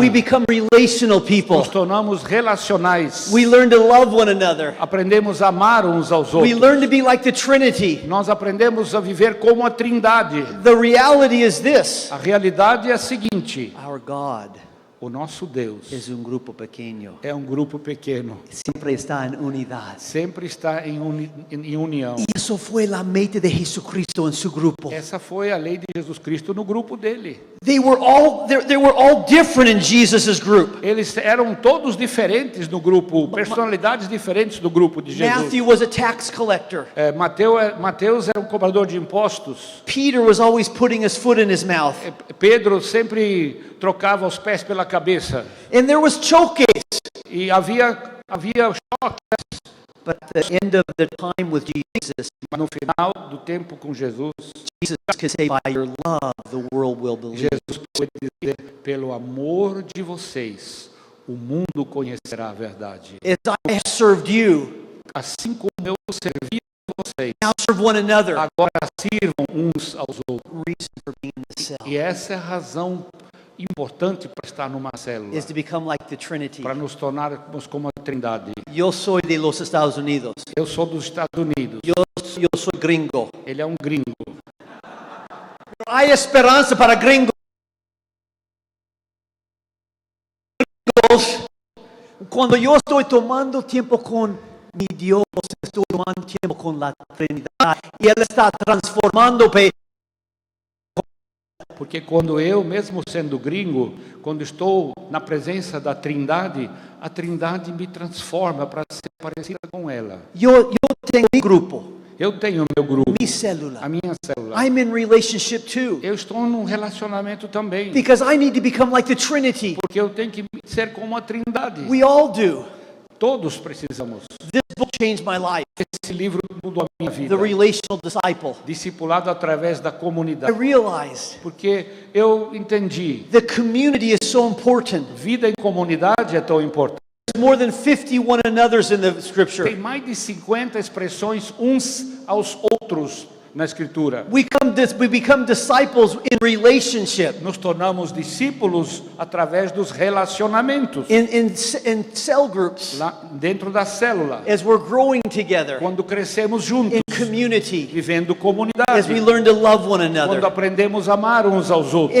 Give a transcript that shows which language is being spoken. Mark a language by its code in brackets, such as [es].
[en] We become relational people. [pt] Nos tornamos relacionais. [en] We learn to love one another. [pt] Aprendemos a amar uns aos [en] We [pt] outros. [en] learn to be like the Trinity. [pt] Nós aprendemos a viver como a Trindade. [en] The reality is this. [pt] A realidade é a seguinte: [en] Our God [pt] o nosso Deus [es] es un grupo pequeño. [pt] é um grupo pequeno. [es] Siempre está en unidad. [pt] Sempre está em união. [es] Y eso fue la meta de Jesucristo en su grupo. [pt] Essa foi a lei de Jesus Cristo no grupo dele. [en] They were all different in Jesus' group. [pt] Eles eram todos diferentes no grupo, personalidades diferentes do grupo de Jesus. [en] Matthew was a tax collector. [pt] Mateus era um cobrador de impostos. [en] Peter was always putting his foot in his mouth. [pt] Pedro sempre trocava os pés pela cabeça. [en] And there was showcase. [pt] E havia choque. [en] But at the end of the time with Jesus, [pt] Mas no final do tempo com Jesus, [en] Jesus could say, by your love, the world will believe. [pt] Jesus pode dizer: pelo amor de vocês, o mundo conhecerá a verdade. [en] As I have served you, [pt] Assim como eu servi a vocês, [en] now serve one another. [pt] agora sirvam uns aos outros. [en] Reason for being in the cell [pt] E essa é a razão importante para estar numa célula, [en] is to become like the Trinity. [pt] para nos tornarmos como a Trindade. [es] Yo soy de los Estados Unidos. [pt] Eu sou dos Estados Unidos, [es] Yo soy gringo. [pt] ele é um gringo. [es] Hay esperanza para gringos. Cuando yo estoy tomando tiempo con mi Dios, estoy tomando tiempo con la Trinidad y Él está transformándome. [pt] Porque quando eu, mesmo sendo gringo, quando estou na presença da Trindade, a Trindade me transforma para ser parecida com ela. [es] Yo tengo mi grupo, [pt] Eu tenho meu grupo, [es] mi célula. [pt] a minha célula. [en] I'm in relationship too. [pt] Eu estou num relacionamento também, [en] Because I need to become like the Trinity. [pt] porque eu tenho que ser como a Trindade. [en] We all do. [pt] Todos precisamos. [en] This book changed my life. [pt] Esse livro mudou a minha vida. [en] The relational disciple. [pt] Discipulado através da [en] I [pt] comunidade. [en] realized [pt] Porque eu entendi, [en] the community is so important. [pt] vida em comunidade é tão importante. [en] There's more than 50 one another's in the scripture. [pt] Tem mais de 50 expressões uns aos outros na Escritura. [en] We become disciples in relationship. [pt] Nos tornamos discípulos através dos relacionamentos. [en] In cell groups, [pt] Lá dentro da célula. [en] as we're growing together, [pt] Quando crescemos juntos, [en] in community, [pt] vivendo [en] as [pt] comunidade. [en] we learn to love one [pt] Quando [en] another. [pt] aprendemos a amar uns aos outros.